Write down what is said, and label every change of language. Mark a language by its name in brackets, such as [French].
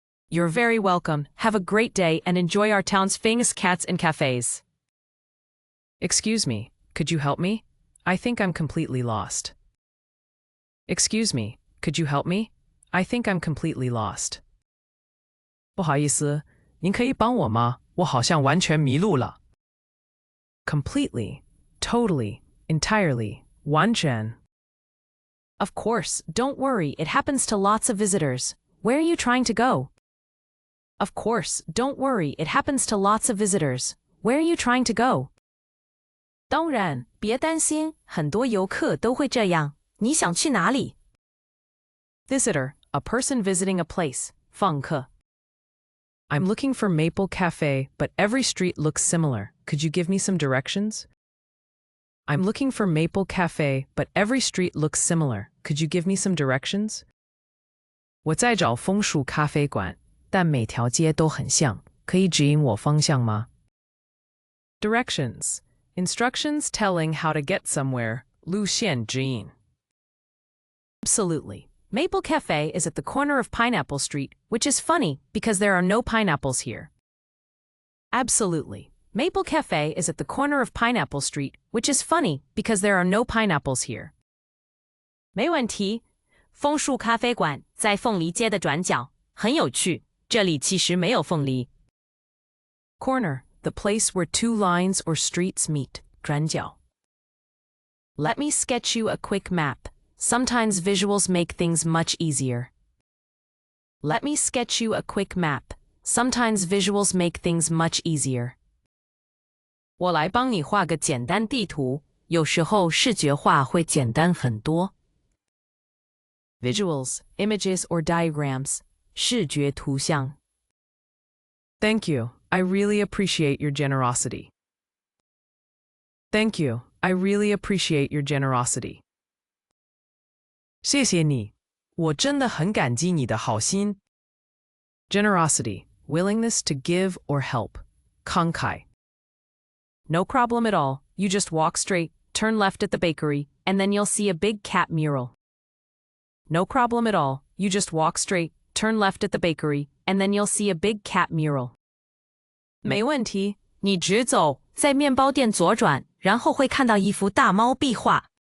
[English] You're very welcome. Have a great day and enjoy our town's famous cats and cafes. Excuse me, could you help me? I think I'm completely lost. Excuse me, could you help me? I think I'm completely lost. [Chinese] 不好意思，您可以帮我吗？我好像完全迷路了。 [English] Completely, totally, entirely, 完全。 Of course, don't worry, it happens to lots of visitors. Where are you trying to go? Of course, don't worry, it happens to lots of visitors. Where are you trying to go? [Chinese] 当然，别担心，很多游客都会这样。你想去哪里？ [English] Visitor, a person visiting a place. [Chinese] 访客。 [English] I'm looking for Maple Cafe, but every street looks similar. Could you give me some directions? I'm looking for Maple Cafe, but every street looks similar. Could you give me some directions? [Chinese] 我在找枫树咖啡馆，但每条街都很像，可以指引我方向吗？ [English] Directions. Instructions telling how to get somewhere. [Chinese] 路线指引。 [English] Absolutely. Maple Cafe is at the corner of Pineapple Street, which is funny because there are no pineapples here. Absolutely. Maple Cafe is at the corner of Pineapple Street, which is funny because there are no pineapples here. [Chinese] 没问题。枫树咖啡馆在凤梨街的转角，很有趣。这里其实没有凤梨。 [English] Corner, the place where two lines or streets meet. [Chinese] 转角。 [English] Let me sketch you a quick map. Sometimes visuals make things much easier. Let me sketch you a quick map. Sometimes visuals make things much easier. [Chinese] 我来帮你画个简单地图，有时候视觉化会简单很多。 [English] Visuals, images or diagrams, 视觉图像。 Thank you. I really appreciate your generosity. Thank you. I really appreciate your generosity. [Chinese] 谢谢你，我真的很感激你的好心。 [English] Generosity, willingness to give or help. [Chinese] 慷慨。 [English] No problem at all. You just walk straight, turn left at the bakery, and then you'll see a big cat mural. No problem at all. You just walk straight, turn left at the bakery, and then you'll see a big cat mural. [Chinese] 没问题，你直走，在面包店左转，然后会看到一幅大猫壁画。